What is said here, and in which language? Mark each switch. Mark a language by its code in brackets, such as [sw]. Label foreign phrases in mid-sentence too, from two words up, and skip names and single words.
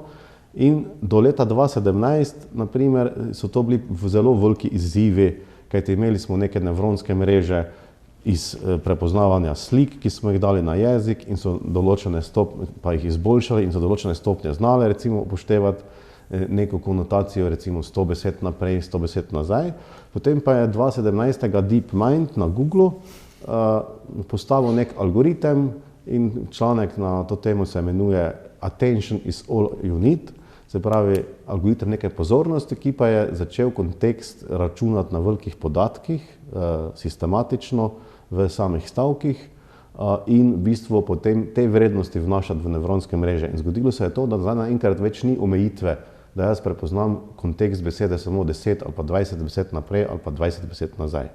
[sl] In do leta 2017, naprimer, so to bili zelo veliki izzivi, kajti imeli smo neke nevronske mreže iz prepoznavanja slik, ki smo jih dali na jezik in so določene pa jih izboljšali in so določene stopnje znale, recimo upoštevati neko konotacijo, recimo 100 besed naprej, 100 besed nazaj. Potem pa je 2017. DeepMind na Googlu postavil nek algoritem in članek na to temo se imenuje Attention is all you need, se pravi algoritem neke pozornosti, ki pa je začel kontekst računati na velikih podatkih, sistematično v samih stavkih in v bistvu potem te vrednosti vnašati v nevronske mreže. In zgodilo se je to, da zdaj naenkrat več ni omejitve, da jaz prepoznam kontekst besede samo 10 ali pa 20 besed naprej ali pa 20 besed nazaj.